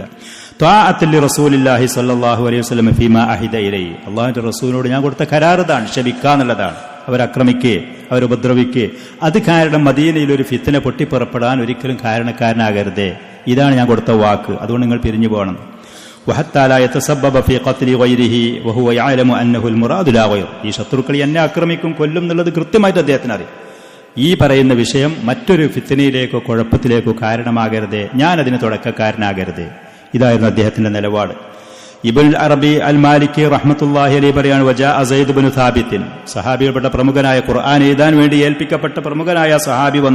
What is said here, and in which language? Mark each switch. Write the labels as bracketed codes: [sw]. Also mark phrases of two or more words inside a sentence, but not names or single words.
[ar] طاعة لرسول الله صلى الله عليه وسلم فيما عهد إليه, [ml] അല്ലാഹുവിന്റെ റസൂലിനോട് ഞാൻ കൊടുത്ത കരാറാണ്, ക്ഷമിക്കാന്നുള്ളതാണ്. അവരക്രമിക്കേ, അവരുപദ്രവിക്കേ, അത് കാരണം മദീനയിൽ ഒരു ഫിത്ന പൊട്ടിപ്പുറപ്പെടാൻ ഒരിക്കലും കാരണക്കാരനാകരുതേ, ഇതാണ് ഞാൻ കൊടുത്ത വാക്ക്, അതുകൊണ്ട് നിങ്ങൾ പിരിഞ്ഞു പോകണം. [ar] وحتى لا يتسبب في قتل غيره وهو يعلم أنه المراد لا غير. [ml] ഈ ശത്രുക്കൾ എന്നെ ആക്രമിക്കും, കൊല്ലും എന്നുള്ളത് കൃത്യമായിട്ട് അദ്ദേഹത്തിന് അറിയാം. ഈ പറയുന്ന വിഷയം മറ്റൊരു ഫിത്നയിലേക്കോ കുഴപ്പത്തിലേക്കോ കാരണമാകരുതേ, ഞാനതിന് തുടക്കക്കാരനാകരുതേ. ഇതായിരുന്നു അദ്ദേഹത്തിന്റെ നിലപാട്. ഇബ്നുൽ അറബി അൽ മാലിക്കി [ar] رحمة الله عليه [ml] പറയാണ്, [ar] وجاء زيد بن ثابت, [ml] സഹാബികൾപ്പെട്ട പ്രമുഖനായ ഖുർആൻ എഴുതാൻ വേണ്ടി ഏൽപ്പിക്കപ്പെട്ട പ്രമുഖനായ സഹാബി വന്നു.